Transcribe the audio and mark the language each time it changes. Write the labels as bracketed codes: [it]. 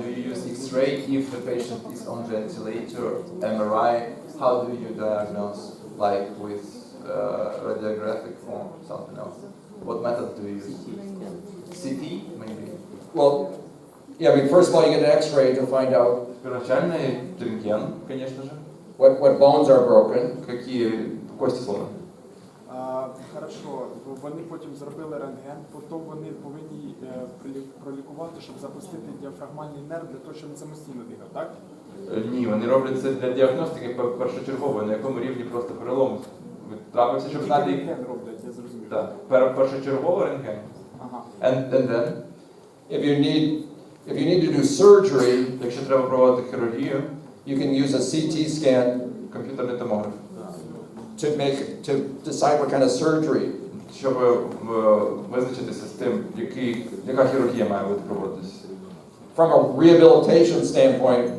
[en] Do you use X-ray if the patient is on ventilator, MRI? How do you diagnose, like with radiographic or something else? What method do you use? CT, maybe? Well, yeah, I mean, first of all, you get an X-ray to find out [ru] Первоначальный рентген, конечно же. [en] what bones are broken. [ru] Какие кости сломаны? [uk] Хорошо, вони потім зробили рентген, потім вони повинні пролікувати, щоб запустити діафрагмальний нерв для того, щоб він самостійно дихав, так? Ні, вони роблять це для діагностики першочергової, на якому рівні просто перелом трапився, щоб Тільки знати. рентген роблять, я зрозумів. Так, першочергово рентген. Ага. [en] And then, If you need to do surgery, [uk] якщо треба проводити хірургію, [en] you can use a CT scan [uk] комп'ютерний томограф, [en] to decide what kind of surgery. [uk] щоб визначитися з тим, яка хірургія має бути проводитися. [en] From a rehabilitation standpoint,